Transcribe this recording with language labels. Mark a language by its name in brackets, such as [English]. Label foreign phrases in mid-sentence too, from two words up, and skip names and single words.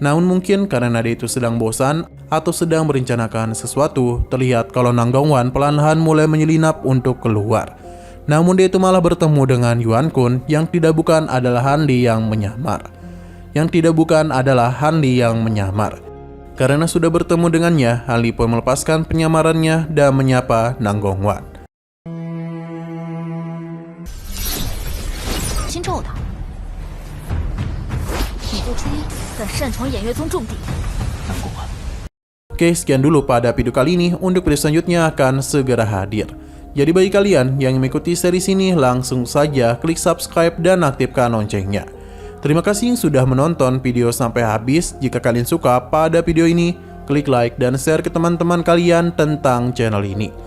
[Indonesian] Namun mungkin karena dia itu sedang bosan atau sedang merencanakan sesuatu, terlihat kalau Nang Gongwan perlahan mulai menyelinap untuk keluar. Namun dia itu malah bertemu dengan Yuan Kun yang tidak bukan adalah Han Li yang menyamar. Karena sudah bertemu dengannya, Han Li pun melepaskan penyamarannya dan menyapa Nang Gongwan. [Chinese] 心咒的，你做初一，在擅闯偃月宗重地。 [Indonesian] Oke, sekian dulu pada video kali ini. Untuk video selanjutnya akan segera hadir. Jadi bagi kalian yang mengikuti series ini, langsung saja klik subscribe dan aktifkan loncengnya. Terima kasih sudah menonton video sampai habis. Jika kalian suka pada video ini, klik like dan share ke teman-teman kalian tentang channel ini.